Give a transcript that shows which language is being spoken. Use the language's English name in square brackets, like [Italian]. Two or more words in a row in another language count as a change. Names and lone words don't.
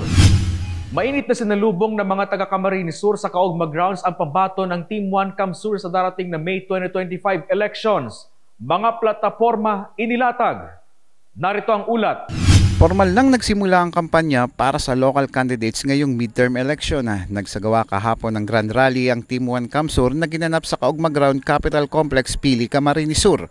[Filipino] Mainit na sinalubong ng mga taga Camarines Sur sa Kaugma Grounds ang pambato ng Team 1 Kamsur sa darating na May 2025 elections. Mga plataforma inilatag. Narito ang ulat. Formal nang nagsimula ang kampanya para sa [English] local candidates [Filipino] ngayong [English] midterm election. [Filipino] Nagsagawa kahapon ng [English] Grand Rally [Filipino] ang Team 1 Kamsur na ginanap sa Kaugma Ground Capital Complex, Pili, Camarines Sur.